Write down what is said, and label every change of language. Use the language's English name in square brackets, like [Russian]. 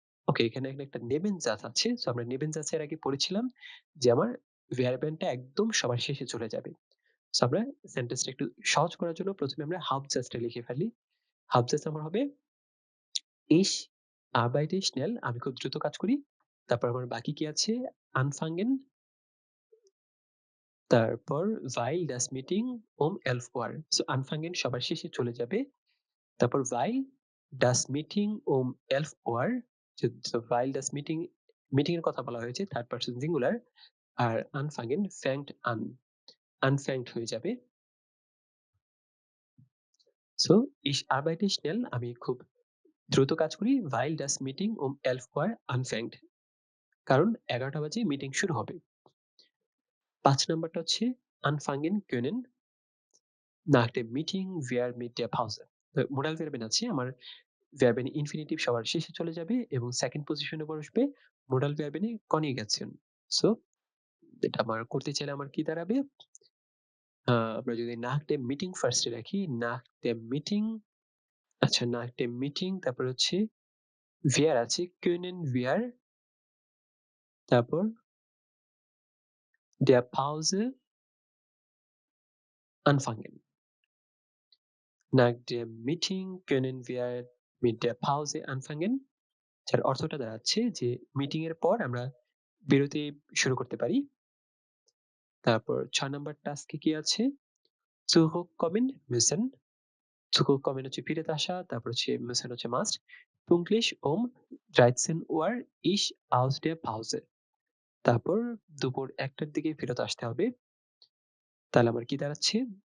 [Bangla] ওকে, এখানে একটা নেবেনজাস আছে। সো আমরা নেবেনজাসের আগে পড়েছিলাম যে আমার ভার্বেনটা একদম সবার শেষে চলে যাবে। সো আমরা সেন্টেন্সটা একটু সহজ করার জন্য প্রথমে আমরা হাফজাসটা লিখে ফেলি। হাফজাস আমার হবে [German] ich arbeite schnell, [Bangla] আমি খুব দ্রুত কাজ করি। তারপর আমার বাকি কি আছে? [German] anfangen, তারপর weil das Meeting 11 Uhr। [Bangla] So anfangen সবার শেষে চলে যাবে। তারপর [German] weil das Meeting 11 Uhr, [Bangla] so weil das Meeting, meeting এর কথা বলা হয়েছে third person singular, আর anfangen fängt an, unfängt হয়ে যাবে। সো [German] ich arbeite schnell, [Bangla] আমি খুব দ্রুত কাজ করি, [German] weil das Meeting 11 Uhr anfängt, [Bangla] কারণ 11টা বাজে মিটিং শুরু হবে। [German] 5 নাম্বারটা হচ্ছে anfangen können nach dem Meeting wir mit der Pause। [Bangla] Modal ভার্বেন আছে আমার, ভার্বেন ইনফিনিটিভ সবার শেষে চলে যাবে এবং সেকেন্ড পজিশনে বসবে মোডাল ভার্বেন কনজুগেশন। সো এটা আমার করতে চাইলে আমার কি দাঁড়াবে? আমরা যদি nach dem Meeting ফার্স্টে রাখি, nach dem Meeting, আচ্ছা nach dem Meeting, তারপর হচ্ছে wir আছে können wir, তারপর der Pause anfangen। [German] Nach dem Meeting können wir mit der Pause anfangen, [Bangla] যার অর্থটা দাঁড়াচ্ছে যে মিটিং এর পর আমরা বিরতি শুরু করতে পারি। তারপর 6 নাম্বার টাস্কে কি আছে? zurückkommen müssen, zurückkommen হচ্ছে ফিরে আসা, তারপর হচ্ছে müssen হচ্ছে must, [German] pünktlich 13 Uhr ich aus der Pause, [Bangla] তারপর দুপুর 1টার দিকে ফেরত আসতে হবে। তাহলে আমার কি দাঁড়াচ্ছে?